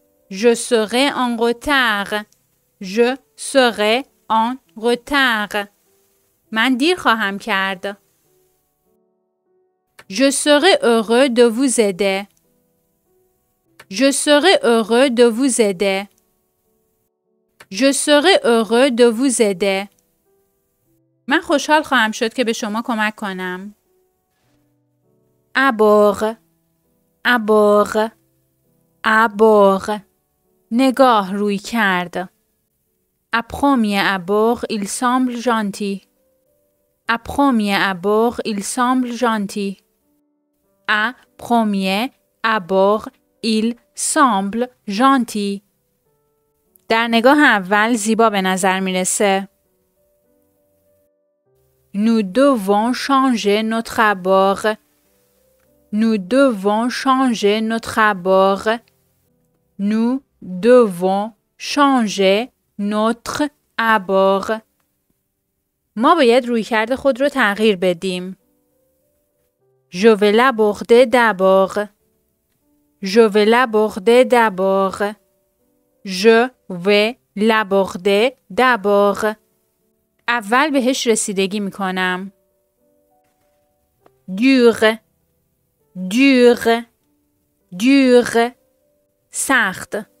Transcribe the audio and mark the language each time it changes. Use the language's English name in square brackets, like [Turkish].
[French] Je serai en retard. Je serai en retard. [Persian] من دیر خواهم کرد. [French] Je serai heureux de vous aider. Je serai heureux de vous aider. Je serai heureux de vous aider. [Persian] من خوشحال خواهم شد که به شما کمک کنم. [French] abord. abord. abord. [Persian] نگاه روی کرد. [French] À premier abord, il semble gentil. À premier abord, il semble gentil. À premier abord, il semble gentil. [Persian] در نگاه اول زیبا به نظر میرسه. [French] Nous devons changer notre abord. Nous devons changer notre abord. Nous devons changer notre abord. [Persian] ما باید رویکرد خود رو تغییر بدیم. [French] Je vais l'aborder d'abord. Je vais l'aborder d'abord. Je vais l'aborder d'abord. [Persian] اول بهش رسیدگی میکنم. [French] dur. dur. dur. سخت.